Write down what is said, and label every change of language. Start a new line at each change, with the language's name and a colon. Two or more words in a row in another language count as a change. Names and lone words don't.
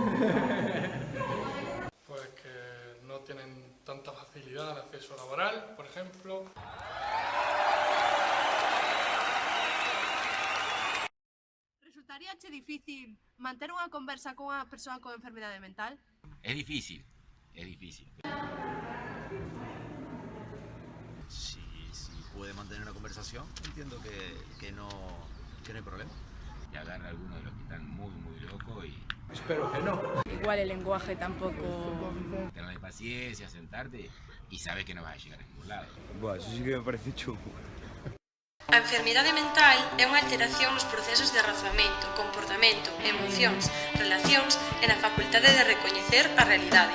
Spanish: Pues que no tienen tanta facilidad de acceso laboral, por ejemplo.
Galician: Resultaríache difícil manter unha conversa con unha persoa con enfermidade mental?
Spanish: Es difícil. Si puede mantener una conversación, entiendo que no hay problema. Y agarra a algunos de los que están muy locos y Espero que no. Igual el lenguaje tampoco... tener paciencia, sentarte y sabes que no vas a llegar a ningún lado. Buah, eso sí que me parece chungo.
Galician: A enfermidade mental é unha alteración nos procesos de razonamento, comportamento, emocións, relacións e na facultade de recoñecer a realidade.